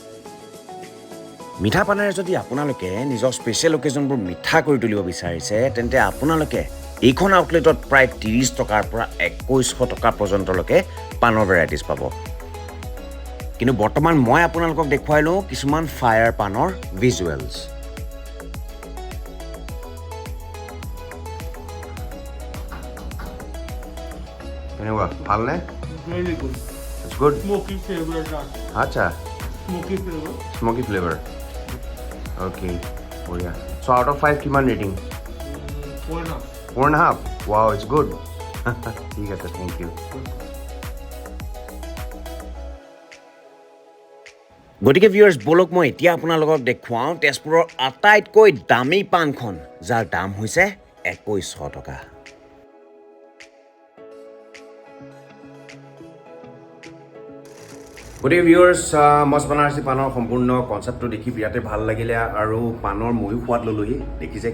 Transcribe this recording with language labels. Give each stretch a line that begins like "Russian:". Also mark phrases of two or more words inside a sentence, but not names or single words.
Assamese: মিঠা পানেৰে যদি আপোনালোকে নিজৰ স্পেচিয়েল অকেজনবোৰ মিঠা কৰি তুলিব বিচাৰিছে তেন্তে আপোনালোকে এইখন আউটলেটত প্ৰায় 30 টকাৰ পৰা 2100 টকা পৰ্যন্তলৈকে পানৰ ভেৰাইটিজ পাব কিন্তু বৰ্তমান মই আপোনালোকক দেখুৱাই লওঁ কিছুমান ফায়াৰ পানৰ ভিজুৱেলছ কেনেকুৱা ভালনে
English: Really good. It's good. Smoky flavor.
Assamese: আচ্ছা
English: Smoky flavor. smoky flavor okay বঢ়িয়া so out of 5 কিমান ৰেটিং 4.5.
Assamese: 4.5
English: wow it's good
Assamese: ঠিক আছে
English: thank you
Assamese: গতিকে ভিউয়াৰ্স বলক মই এতিয়া আপোনালোকক দেখুৱাও তেজপুৰৰ আটাইতকৈ দামী পানখন যাৰ দাম হৈছে 2100 টকা গতিকে ভিউয়াৰ্স মাষ্ট বানাৰসী পানৰ সম্পূৰ্ণ কনচেপ্টটো দেখি বিৰাটে ভাল লাগিলে আৰু পানৰ ময়ো সোৱাদ ললোহি দেখি যে